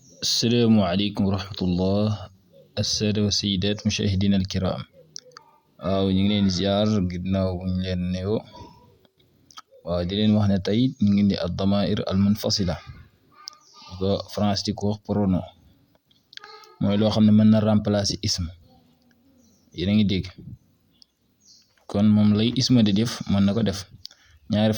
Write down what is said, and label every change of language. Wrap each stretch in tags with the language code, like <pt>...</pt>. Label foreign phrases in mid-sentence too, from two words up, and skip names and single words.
<ar>السلام عليكم ورحمة الله السادة والسيدات مشاهدينا الكرام</ar> <wo>waaw ñu ngi leen ziar ginnaaw bu ñu leen nuyoo waaw di leen wax ne tey ñu ngi indi</wo> <ar>الضمائر المنفصلة</ar> <wo>ko France di ko wax pronom mooy loo xam ne mën na remplacer ism yéen a ngi dégg kon moom lay isma di def mën na ko def ñaari</wo>